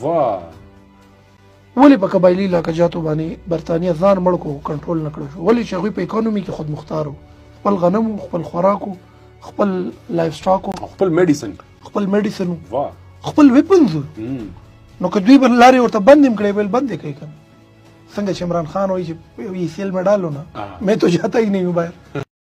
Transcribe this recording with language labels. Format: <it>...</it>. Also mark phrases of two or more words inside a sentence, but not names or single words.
<ps>ولې په قبایلي علاقه جاتو باندې برطانیه ځان مړ کړو کنټرول نه کړی شو ولې چې هغوی په اکانومي کې خود مختار وو خپل غنم وو خپل خوراک وو خپل</ps> <en>life stock</en> <ps>وو خپل میډیسن وو خپل ویپنز وو نو که دوی به لارې ورته بند هم کړی بند یې کوي که څنګه چې عمران خان وایي چې</ps> <ur>یہ سیل میں ڈالو نا میں تو جاتا ہی نہیں ہوں باہر</ur>